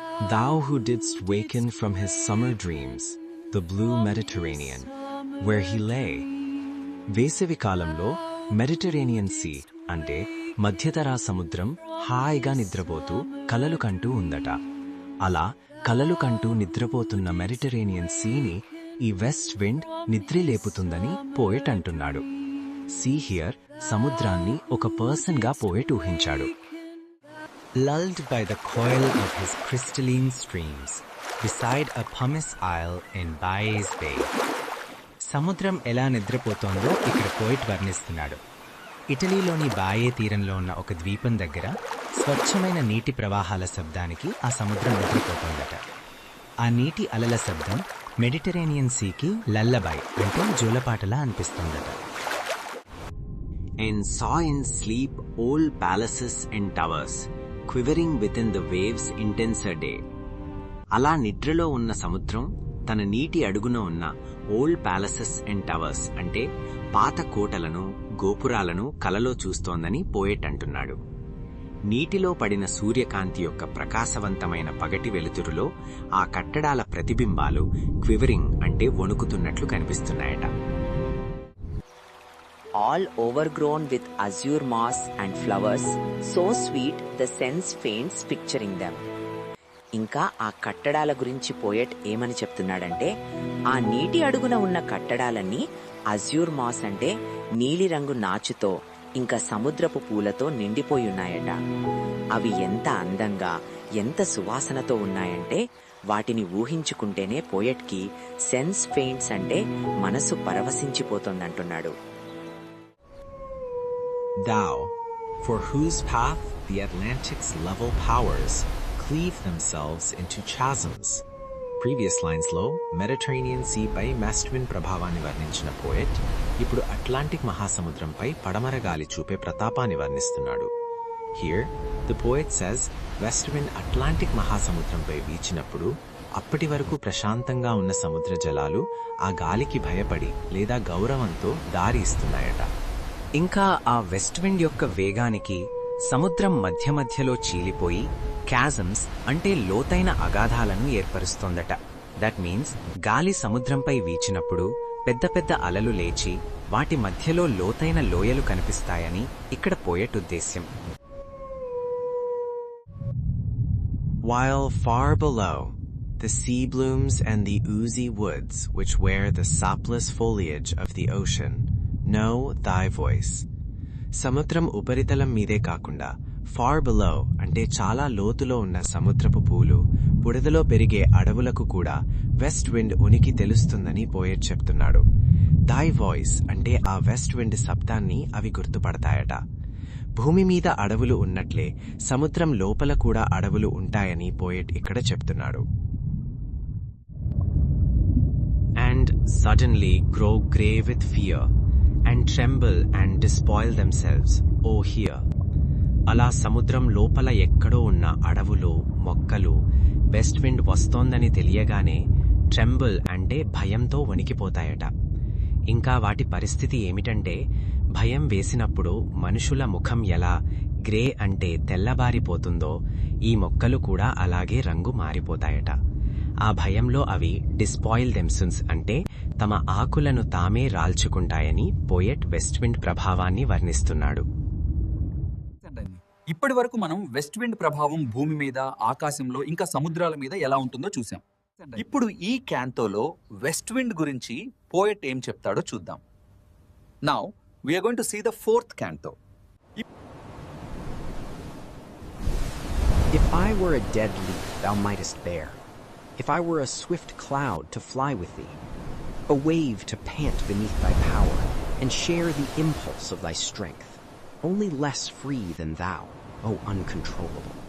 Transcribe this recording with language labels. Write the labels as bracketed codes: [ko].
[en] Thou who didst waken from his summer dreams, the blue Mediterranean, where he lay. [te] వేసవి కాలంలో Mediterranean see అంటే మధ్యధరా సముద్రం హాయిగా నిద్రపోతూ కలలు కంటూ ఉందట. అలా కలలు కంటూ నిద్రపోతున్న మెడిటరేనియన్ సీని ఈ వెస్ట్ విండ్ నిద్రలేపుతుందని పోయెట్ అంటున్నాడు. [en] see here [te] సముద్రాన్ని ఒక పర్సన్గా poet ఊహించాడు. [en] Lulled by the coil of his crystalline streams, beside a pumice isle in Bias Bay. [te] సముద్రం ఎలా నిద్రపోతోందో ఇక్కడ పోయిట్ వర్ణిస్తున్నాడు. ఇటలీలోని బాయే తీరంలో ఉన్న ఒక ద్వీపం దగ్గర స్వచ్ఛమైన నీటి ప్రవాహాల శబ్దానికి ఆ సముద్రం నిద్రపోతోందట. ఆ నీటి అలల శబ్దం మెడిటరేనియన్ సీకి లల్లబై అంటే జోలపాటలా అనిపిస్తోందట. [en] And saw in sleep old palaces and towers, quivering within the waves' intenser day. [te] అలా నిద్రలో ఉన్న సముద్రం తన నీటి అడుగున ఉన్న ఓల్డ్ ప్యాలెసెస్ అండ్ టవర్స్ అంటే పాత కోటలను, గోపురాలను కలలో చూస్తోందని పోయెట్ అంటున్నాడు. నీటిలో పడిన సూర్యకాంతి యొక్క ప్రకాశవంతమైన పగటి వెలుతురులో ఆ కట్టడాల ప్రతిబింబాలు క్వివరింగ్ అంటే వణుకుతున్నట్లు కనిపిస్తున్నాయట. [en] All overgrown with azure moss and flowers, so sweet the sense faints picturing them. [te] ఇంకా ఆ కట్టడాల గురించి పోయెట్ ఏమని చెప్తున్నాడంటే, ఆ నీటి అడుగున ఉన్న కట్టడాలన్నీ అజ్యూర్ మాస్ అంటే నీలిరంగు నాచుతో ఇంకా సముద్రపు పూలతో నిండిపోయి ఉన్నాయట. అవి ఎంత అందంగా, ఎంత సువాసనతో ఉన్నాయంటే వాటిని ఊహించుకుంటేనే పోయెట్కి సెన్స్ ఫెయింట్స్ అంటే మనసు పరవశించిపోతోందంటున్నాడు. [en] Thou, for whose path the Atlantic's level powers cleave themselves into chasms. [te] Previous లైన్స్లో మెడిటరేనియన్ సీ పై వెస్ట్ విండ్ ప్రభావాన్ని వర్ణించిన పోయెట్ ఇప్పుడు అట్లాంటిక్ మహాసముద్రంపై పడమర గాలి చూపే ప్రతాపాన్ని వర్ణిస్తున్నాడు. [en] here the poet says [te] west wind Atlantic మహాసముద్రంపై వీచినప్పుడు అప్పటి వరకు ప్రశాంతంగా ఉన్న సముద్ర జలాలు ఆ గాలికి భయపడి లేదా గౌరవంతో దారి ఇస్తున్నాయట. ఇంకా ఆ వెస్ట్ విండ్ యొక్క వేగానికి సముద్రం మధ్య మధ్యలో చీలిపోయి క్యాజమ్స్ అంటే లోతైన అగాధాలను ఏర్పరుస్తోందట. [en] that means [te] గాలి సముద్రంపై వీచినప్పుడు పెద్ద పెద్ద అలలు లేచి వాటి మధ్యలో లోతైన లోయలు కనిపిస్తాయని ఇక్కడ పోయెట్ ఉద్దేశ్యం. [en] While far below, the sea blooms and the oozy woods which wear the sapless foliage of the ocean know thy voice. [te] సముద్రం ఉపరితలం మీదే కాకుండా ఫార్ బిలో అంటే చాలా లోతులో ఉన్న సముద్రపు పూలు, బుడదలో పెరిగే అడవులకు కూడా వెస్ట్ విండ్ ఉనికి తెలుస్తుందని పోయెట్ చెప్తున్నాడు. దై వాయిస్ అంటే ఆ వెస్ట్ విండ్ శబ్దాన్ని అవి గుర్తుపడతాయట. భూమి మీద అడవులు ఉన్నట్లే సముద్రం లోపల కూడా అడవులు ఉంటాయని పోయెట్ ఇక్కడ చెప్తున్నాడు. [en] And suddenly grow grey with fear and tremble and despoil themselves, O hear. [te] అలా సముద్రం లోపల ఎక్కడో ఉన్న అడవులు, మొక్కలు వెస్ట్ విండ్ వస్తోందని తెలియగానే ట్రెంబుల్ అంటే భయంతో వణికిపోతాయట. ఇంకా వాటి పరిస్థితి ఏమిటంటే భయం వేసినప్పుడు మనుషుల ముఖం ఎలా గ్రే అంటే తెల్లబారిపోతుందో ఈ మొక్కలు కూడా అలాగే రంగు మారిపోతాయట. ఆ భయంలో అవి డిస్పాయిల్ దెమ్సెల్వ్స్ అంటే తమ ఆకులను తామే రాల్చుకుంటాయని పోయెట్ వెస్ట్ విండ్ ప్రభావాన్ని వర్ణిస్తున్నాడు. ఇప్పటి వరకు మనం వెస్ట్ విండ్ ప్రభావం భూమి మీద, ఆకాశంలో, ఇంకా సముద్రాల మీద ఎలా ఉంటుందో చూసాం. ఇప్పుడు ఈ క్యాంతోలో వెస్ట్ విండ్ గురించి పోయెట్ ఏం చెప్తాడో చూద్దాం. [en] Now we are going to see the fourth canto. If I were a dead leaf thou mightest bear, if I were a swift cloud to fly with thee, a wave to pant beneath thy power, and share the impulse of thy strength, only less free than thou, O uncontrollable.